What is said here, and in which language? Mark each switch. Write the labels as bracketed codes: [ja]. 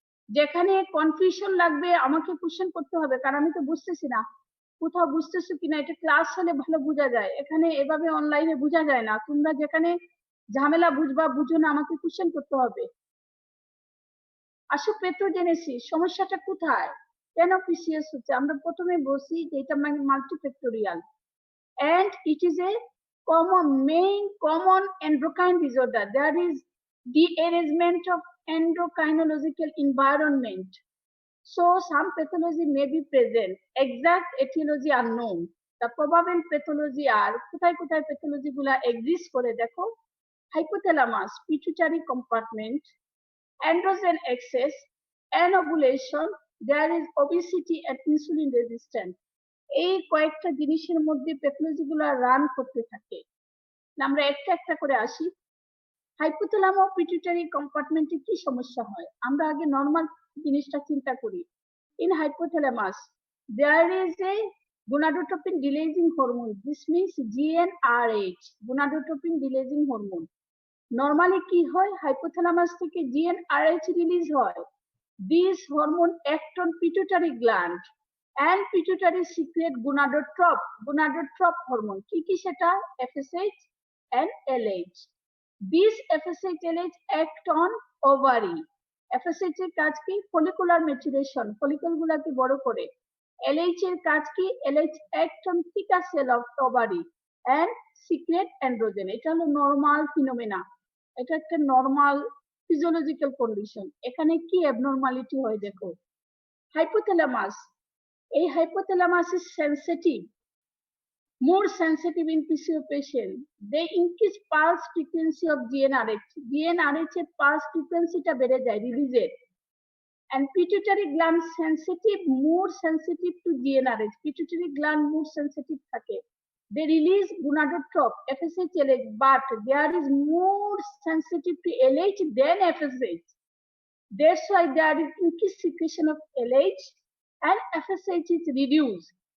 [bn] যেখানে কনফিউশন লাগবে আমাকে কোশ্চেন করতে হবে, কারণ আমি তো বুঝতেছি না। কোথাও বুঝতেছো কিনা, এটা ক্লাস হলে ভালো বোঝা যায়, এখানে এভাবে অনলাইনে বোঝা যায় না। তোমরা যেখানে ঝামেলা বুঝবা বুঝো না, আমাকে কোশ্চেন করতে হবে। আসো পেথোজেনেসিস, সমস্যাটা কোথায়, কেন পিসিএস হচ্ছে? আমরা প্রথমে বলছি যে এটা multifactorial [en] and it is a main common endocrine disorder. There is dearrangement of endocrinological environment. So some pathology may be present. Exact etiology unknown. The probable pathology are [bn] কোথায় কোথায় [en] pathology গুলা exist [bn] করে দেখো, [en] hypothalamus, pituitary compartment, androgen excess, anovulation, there is obesity and insulin resistance. [bn] এই কয়েকটা জিনিসের মধ্যে pathology গুলা রান করতে থাকে। আমরা একটা একটা করে আসি। হাইপোথ্যালামো পিটুইটারি কম্পার্টমেন্টে কি সমস্যা হয়, আমরা আগে নরমাল জিনিসটা চিন্তা করি। [en] In hypothalamus there is a gonadotropin releasing hormone, this means GnRH, gonadotropin releasing hormone. [bn] Normally কি হয়, হাইপোথ্যালামাস থেকে GnRH রিলিজ হয়। [en] This hormone act on pituitary gland and pituitary secrete gonadotroph hormone. [bn] কি সেটা? [en] FSH and LH. These FSH LH act on ovary. [bn] FSH এর কাজ কি? [en] follicular maturation, [bn] follicle গুলাকে বড় করে। LH এর কাজ কি? [en] LH act on theca cell of ovary and secrete androgen. [bn] এটা হলো নরমাল ফিনোমেনা, এটা একটা নরমাল ফিজিওলজিক্যাল কন্ডিশন। এখানে কি অ্যাবনর্মালিটি হয় দেখো, হাইপোথ্যালামাস, এই [en] hypothalamus is sensitive, more sensitive in PCO patient. They increase pulse frequency of GnRH. [bn] GnRH এর [en] pulse frequency [bn] টা বেড়ে যায়, রিলিজের। [en] And pituitary gland sensitive, more sensitive to GnRH. Pituitary gland more sensitive থাকে। They release gonadotroph, FSH, LH, but there is more sensitive to LH than FSH. That's why there is increased secretion of LH and FSH is reduced.